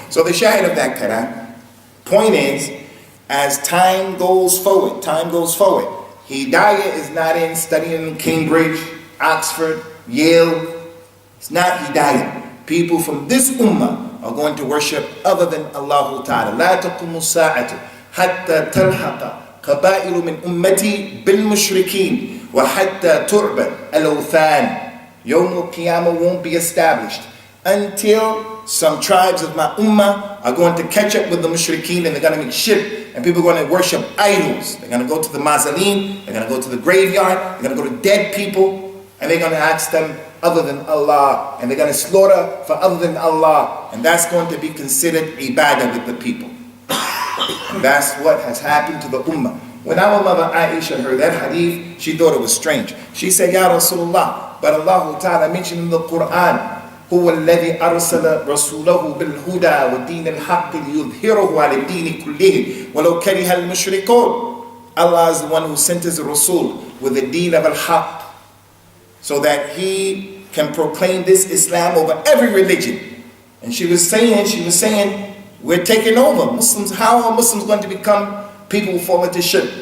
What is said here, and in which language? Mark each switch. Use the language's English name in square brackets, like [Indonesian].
[English] So the shahid of that kalam, point is, as time goes forward, Hidayah is not in studying in Cambridge, Oxford, Yale. It's not Hidayah. People from this ummah are going to worship other than Allah Ta'ala. [Arabic] لا تقوم الساعة حتى تلحق قبائل من أمتي بالمشركين وحتى تعبد الأوثان. [English] Yawm al-Qiyamah won't be established until some tribes of my ummah are going to catch up with the mushrikeen, and they're going to make shirk, and people are going to worship idols. They're going to go to the mausoleum, they're going to go to the graveyard, they're going to go to dead people, and they're going to ask them other than Allah, and they're going to slaughter for other than Allah, and that's going to be considered ibadah with the people. And that's what has happened to the ummah. When our mother Aisha heard that hadith, she thought it was strange. She said, Ya Rasulullah, but Allah Ta'ala mentioned in the Quran, [Arabic] هو الذي أرسل رسوله بالهدى ودين الحق ليظهره على الدين كله ولو كره المشركون. [English] Allah is the one who sent his Rasul with the deen of al-haq, so that he can proclaim this Islam over every religion. And she was saying, we're taking over. Muslims, how are Muslims going to become people who fall into shirk?